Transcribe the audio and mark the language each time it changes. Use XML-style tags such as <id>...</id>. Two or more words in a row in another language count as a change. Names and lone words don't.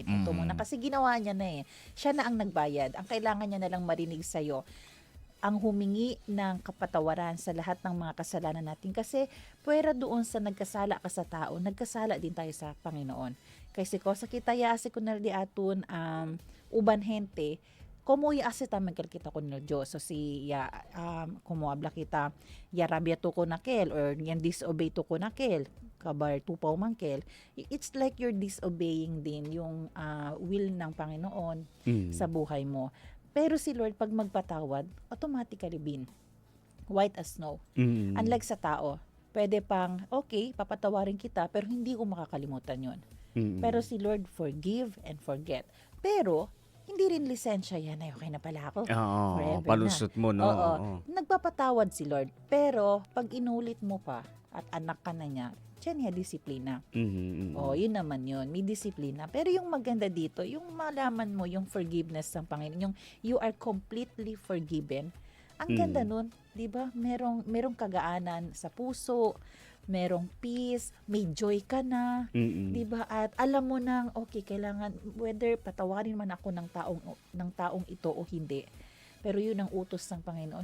<tl>Ito muna. Kasi ginawa niya na Siya na ang nagbayad. Ang kailangan niya na lang marinig sa'yo ang humingi ng kapatawaran sa lahat ng mga kasalanan natin. Kasi pwera doon sa nagkasala ka sa tao, nagkasala din tayo sa Panginoon.</tl> <cbk>Kasi ko sa kita ya ase kunal di atun uban hente, como ya ase tamang kita kunal Diyos. So como habla kita, ya rabia to ko nakel, or yan disobey to ko nakel, kabar tupaw mangkel.</cbk> <en>It's like you're disobeying</en> <tl>din yung will ng Panginoon sa buhay mo. Pero si Lord, pag magpatawad, automatically white as snow. Unlike sa tao, pwede pang, okay, papatawarin kita, pero hindi ko makakalimutan yun. Pero si Lord,</tl> <en>forgive and forget.</en> <tl>Pero, hindi rin lisensya yan. Ay, okay na pala ako. Forever palusot na. mo, no? Oo. Nagpapatawad si Lord. Pero, pag inulit mo pa, at anak ka na niya, siya niya disiplina. Yun naman yun. May disiplina. Pero yung maganda dito, yung malaman mo, yung forgiveness ng Panginoon, yung</tl> <en>you are completely forgiven.</en> <tl>Ang ganda nun, di ba? Merong kagaanan sa puso, merong peace, may joy ka na, di ba? At alam mo nang, okay, kailangan, whether patawarin man ako ng taong ito o hindi, pero yun ang utos ng Panginoon.</tl>